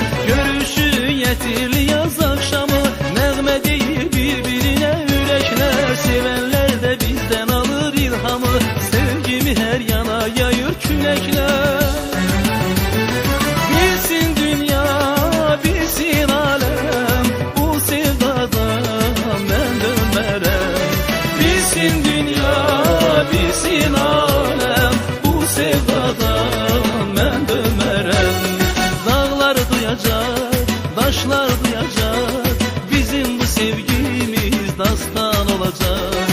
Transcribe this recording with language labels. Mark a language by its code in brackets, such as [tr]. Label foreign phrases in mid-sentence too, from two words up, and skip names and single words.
[az] Görüşülü yetirli yaz akşamı, nəğmə deyir bir-birinə ürəklər, sevenlər də bizdən alır ilhamı, sevgimi hər yana yayır küləklər. [tr] Bilsin dünya, bilsin alem, bu sevdadan ben dönmerem. Bilsin dünya, bilsin alem, bu sevdadan ben dönmerem. Dağlar duyacak, taşlar duyacak, bizim bu sevgimiz dastan olacak.